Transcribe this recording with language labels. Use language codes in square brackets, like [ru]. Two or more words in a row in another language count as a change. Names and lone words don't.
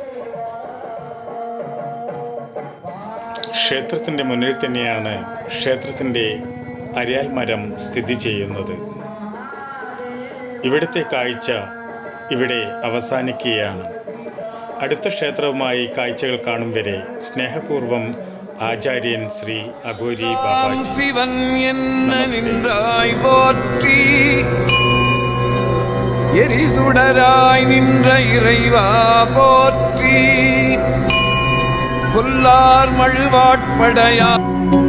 [ml] ക്ഷേത്രത്തിൻ്റെ മുന്നിൽ തന്നെയാണ് ക്ഷേത്രത്തിൻ്റെ അരിയാൽ മരം സ്ഥിതി ചെയ്യുന്നത്. ഇവിടുത്തെ കാഴ്ച ഇവിടെ അവസാനിക്കുകയാണ്. അടുത്ത ക്ഷേത്രവുമായി കാഴ്ചകൾ കാണും വരെ സ്നേഹപൂർവം ആചാര്യൻ ശ്രീ അഘോരി ബാബാജി. [ta] சிவன் என்ன நின்றாய் போற்றி, எரிசுடராய் நின்ற இறைவா போற்றி, புல்லார் மழுவாட்படையா